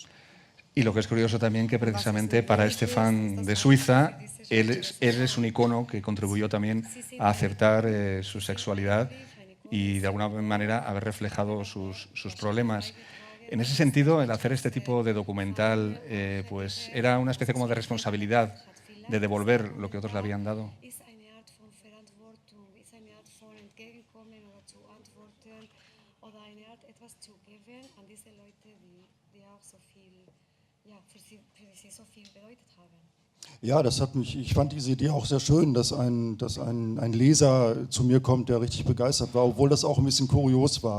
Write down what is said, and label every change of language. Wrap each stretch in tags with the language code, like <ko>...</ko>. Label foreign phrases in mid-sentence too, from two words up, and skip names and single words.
<es>Y lo que es curioso también que precisamente para este fan de Suiza, él es un icono que contribuyó también a acertar su sexualidad y de alguna manera haber reflejado sus problemas. En ese sentido, el hacer este tipo de documental pues era una especie como de responsabilidad de devolver lo que otros le habían dado.</es> <de>Ja, ich fand diese Idee auch sehr schön, dass ein Leser zu mir kommt, der richtig begeistert war, obwohl das auch ein bisschen kurios war.</de>